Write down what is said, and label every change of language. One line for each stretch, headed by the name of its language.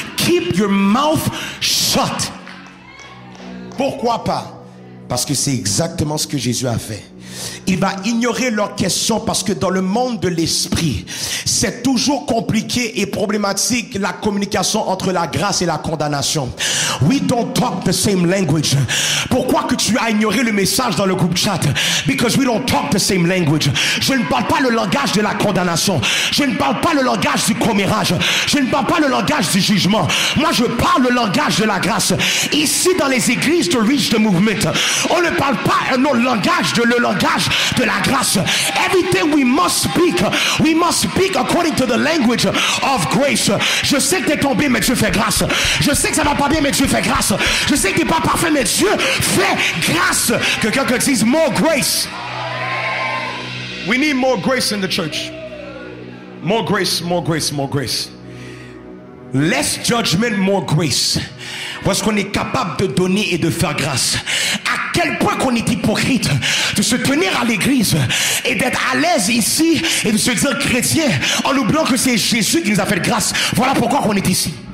English: Keep your mouth shut.
French: Pourquoi pas? Parce que c'est exactement ce que Jésus a fait. Il va ignorer leurs questions parce que dans le monde de l'esprit, c'est toujours compliqué et problématique la communication entre la grâce et la condamnation.
English: We don't talk the same language.
French: Pourquoi que tu as ignoré le message dans le groupe chat?
English: Because we don't talk the same language.
French: Je ne parle pas le langage de la condamnation. Je ne parle pas le langage du commérage. Je ne parle pas le langage du jugement. Moi, je parle le langage de la grâce. Ici, dans les églises de Reach the Movement, on ne parle pas le langage de la grâce.
English: Everything we must speak according to the language of grace.
French: Je sais que tu es tombé, mais Dieu fait grâce. Je sais que ça va pas bien, mais Dieu fait grâce. Je sais que tu n'es pas parfait, mais Dieu fait grâce. Que quelqu'un dise
English: more grace. We need more grace in the church. More grace, more grace, more grace. Less judgment, more grace.
French: Parce qu'on est capable de donner et de faire grâce. À quel point qu'on est hypocrite de se tenir à l'église et d'être à l'aise ici et de se dire chrétien en oubliant que c'est Jésus qui nous a fait grâce. Voilà pourquoi on est ici.